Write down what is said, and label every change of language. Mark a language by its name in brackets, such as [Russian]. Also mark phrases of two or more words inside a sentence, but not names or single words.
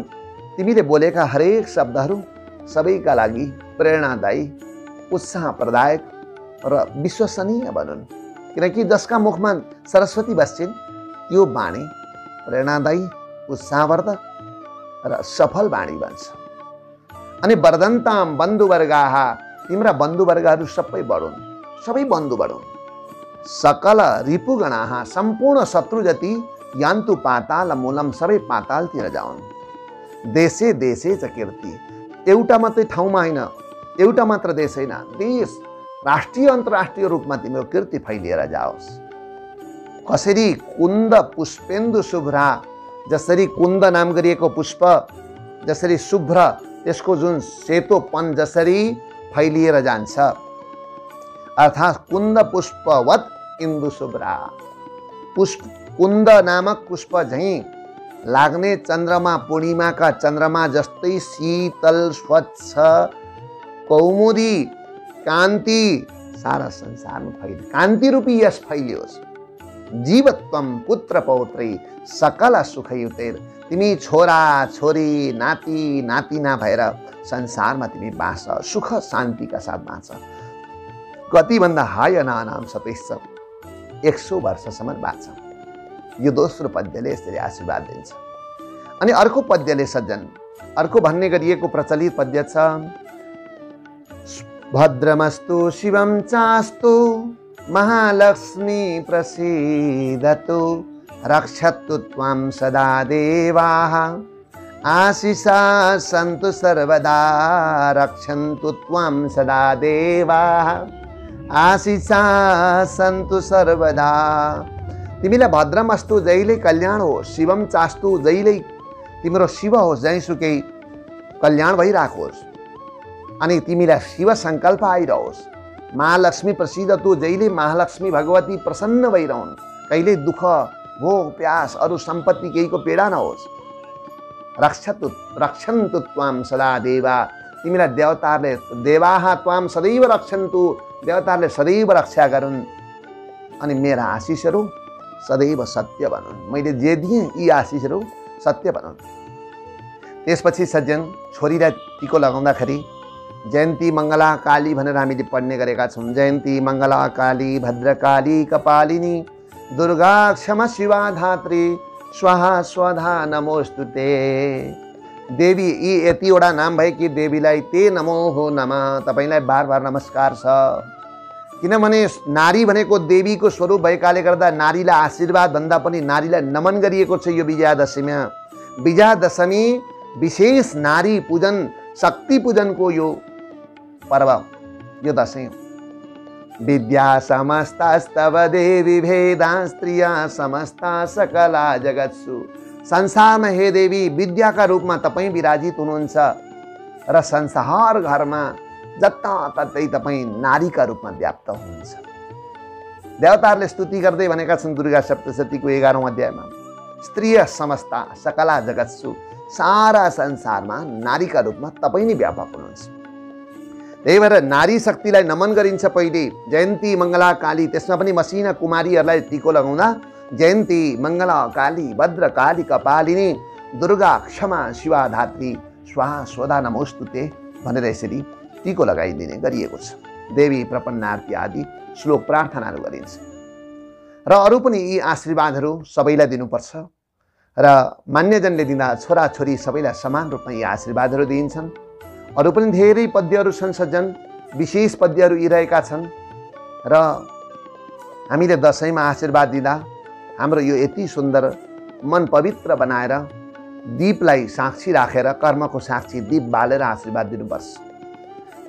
[Nepali] तिमीले बोलेका हरेक शब्दहरू सबैका लागि प्रेरणादायी, उत्साह प्रदायक र विश्वसनीय बनुन्, किनकि जसका मुखमा सरस्वती बस्छिन् त्यो वाणी प्रेरणादायी, उत्साहवर्धक र सफल वाणी बन्छ। अनि [Sanskrit] वर्धन्ताम बन्धुवर्गाः, [Nepali] तिम्रा बन्धुवर्गहरू सबै बढुन्, सबै बन्धु बढुन्। [Sanskrit] सकल रिपुगणाः, [Nepali] सम्पूर्ण शत्रु जति [Sanskrit] यान्तु पाताल मूलम, [Nepali] सबै पातालतिर जाउन्। [Sanskrit] देशे देशे च कीर्ति, [Nepali] एउटा मात्रै ठाउँमा होइन, एउटा मात्र देश होइन, देश राष्ट्रिय अन्तर्राष्ट्रिय रूपमा तिम्रो कीर्ति फैलिएर जाओस्। कसरी [Sanskrit] कुन्द पुष्पेन्दु शुभ्रा, [Nepali] जसरी कुन्द नाम गरिएको पुष्प जसरी शुभ्र, त्यसको जुन सेतोपन जसरी फैलिएर जान्छ, अर्थात् [Sanskrit] कुन्द पुष्पवत इन्दु शुभ्रा, [Nepali] पुष्प कुन्द नामक पुष्प झैं लाग्ने चन्द्रमा पूर्णिमाका चन्द्रमा जस्तै शीतल स्वच्छ कौमुदी कान्ति सारा संसारमा फैलियो, कान्ति रूपी यस फैलियोस्। [Sanskrit] जीवत्वम पुत्र पौत्रै सकल सुखयुतेर, [Nepali] तिमी छोरा छोरी नाति नातिना भएर संसारमा तिमी बाँच, सुख शान्तिका साथ बाँच। कतिभन्दा हाय नाम सतेश, 100 वर्षसम्म बाँच। यो दोस्रो पद्यले यसरी आशीर्वाद दिन्छ। अनि अर्को पद्यले सज्जन, अर्को भन्ने गरिएको प्रचलित पद्य छ, [Sanskrit] भद्रमस्तु शिवं चास्तु महालक्ष्मी प्रसीदतु, रक्षतु त्वां सदा देवाः आशिषा सन्तु सर्वदा, रक्षन्तु त्वां सदा देवाः आशिषा सन्तु सर्वदा। [Nepali] तिमीलाई भद्रमस्तु, जहिले कल्याण होस्, [Sanskrit] शिवम चास्तु, [Nepali] जहिले तिम्रो शिव होस्, जहीँसुकै कल्याण भइराखोस्, अनि तिमीलाई शिव सङ्कल्प आइरहोस्। [Sanskrit] महालक्ष्मी प्रसिद्धतु, [Nepali] जहिले महालक्ष्मी भगवती प्रसन्न भइरहन्, कहिले दुःख भोग प्यास अरू सम्पत्ति केहीको पीडा नहोस्। [Sanskrit] रक्षन्तु त्वां सदा देवा, [Nepali] तिमीलाई देवताहरूले, [Sanskrit] देवाः त्वां सदैव रक्षन्तु, [Nepali] देवताहरूले सदैव रक्षा गरून्। अनि मेरा आशिषहरू सदैव सत्य बनुन्, मैले जे दिएँ यी आशिषहरू सत्य बनुन्। त्यसपछि सज्जन, छोरीलाई टिको लगाउँदाखेरि [Sanskrit] जयन्ती मङ्गला काली [Nepali] भनेर हामीले पढ्ने गरेका छौँ। [Sanskrit] जयन्ती मङ्गला काली भद्रकाली कपालिनी दुर्गा क्षमा शिवा धात्री स्वाहा स्वधा नमोस्तुते। [Nepali] देवी यी यतिवटा नाम भएकी देवीलाई [Sanskrit] ते नमो हो नमः, [Nepali] तपाईँलाई बार बार नमस्कार छ। किनभने नारी भनेको देवीको स्वरूप भएकाले गर्दा नारीलाई आशीर्वाद भन्दा पनि नारीलाई नमन गरिएको छ यो विजयादशमीमा। विजयादशमी विशेष नारी पूजन, शक्ति पूजनको यो पर्व, यो दशैं। [Sanskrit] विद्या समस्तास्तव देवी भेदा स्त्रिया समस्ता सकला जगत्सु। [Nepali] संसारमा हे देवी विद्याका रूपमा तपाईँ विराजित हुनुहुन्छ र संसार घरमा जताततै तपाईँ नारीका रूपमा व्याप्त हुनुहुन्छ। देवताहरूले स्तुति गर्दै भनेका छन् दुर्गा सप्तशतीको 11औं अध्यायमा, [Sanskrit] स्त्रिय समस्ता सकला जगत्सु, [Nepali] सारा संसारमा नारीका रूपमा तपाईँ नै व्यापक हुनुहुन्छ। त्यही भएर नारी शक्तिलाई नमन गरिन्छ पहिले। [Sanskrit] जयन्ती मङ्गला काली, [Nepali] त्यसमा पनि मसिना कुमारीहरूलाई टिको लगाउँदा [Sanskrit] जयन्ती मङ्गला काली भद्रकाली कपालिनी दुर्गा क्षमा शिवा धात्री स्वाहा स्वधा नमोस्तुते [Nepali] भनेर यसरी टिको लगाइदिने गरिएको छ। देवी प्रपन्नार्ती आदि श्लोक प्रार्थनाहरू गरिन्छ। र अरू पनि यी आशीर्वादहरू सबैलाई दिनुपर्छ र मान्यजनले दिँदा छोराछोरी सबैलाई समान रूपमा यी आशीर्वादहरू दिइन्छन्। अरू पनि धेरै पद्यहरू छन् सज्जन, विशेष पद्यहरू यिरहेका छन् र हामीले दशैंमा आशीर्वाद दिँदा हाम्रो यो यति सुन्दर मन पवित्र बनाएर दीपलाई साक्षी राखेर, कर्मको साक्षी दीप बालेर आशीर्वाद दिनुपर्छ।